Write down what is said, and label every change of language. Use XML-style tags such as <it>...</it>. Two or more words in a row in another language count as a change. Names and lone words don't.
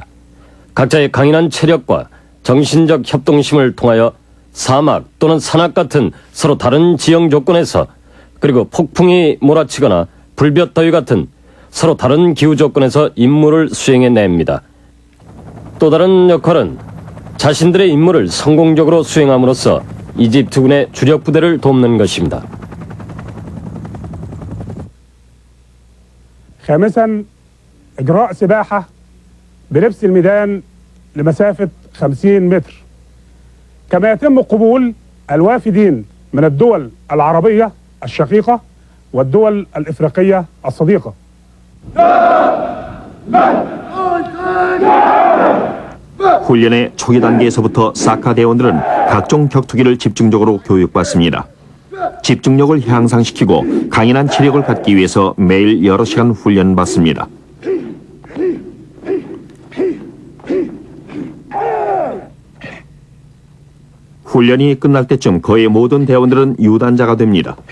<ko>각자의 강인한 체력과 정신적 협동심을 통하여 사막 또는 산악 같은 서로 다른 지형 조건에서, 그리고 폭풍이 몰아치거나 불볕더위 같은 서로 다른 기후 조건에서 임무를 수행해냅니다. 또 다른 역할은 자신들의 임무를 성공적으로 수행함으로써 이집트군의 주력 부대를 돕는 것입니다.</ko> <ar>خامسا إجراء سباحة بلبس الميدان لمسافة 50 متر. كما يتم قبول الوافدين من الدول العربية الشقيقة والدول الإفريقية الصديقة.</ar> <ko>훈련의 초기 단계에서부터 사카 대원들은 각종 격투기를 집중적으로 교육받습니다. 집중력을 향상시키고 강인한 체력을 갖기 위해서 매일 여러 시간 훈련받습니다. 훈련이 끝날 때쯤 거의 모든 대원들은 유단자가 됩니다.</ko>